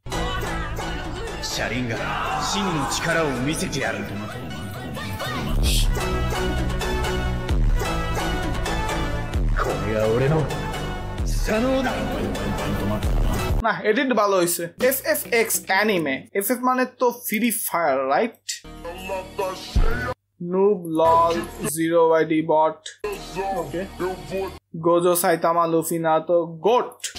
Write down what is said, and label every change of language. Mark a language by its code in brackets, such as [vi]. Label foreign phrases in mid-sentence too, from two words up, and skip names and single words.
[bn] না, এডিট ভালো হয়েছে। FFX অ্যানিমে, FF মানে তো ফ্রি ফায়ার, রাইট? [en] Noob lol 0YD bot. Okay. Gojo Saitama Luffy Naruto GOAT.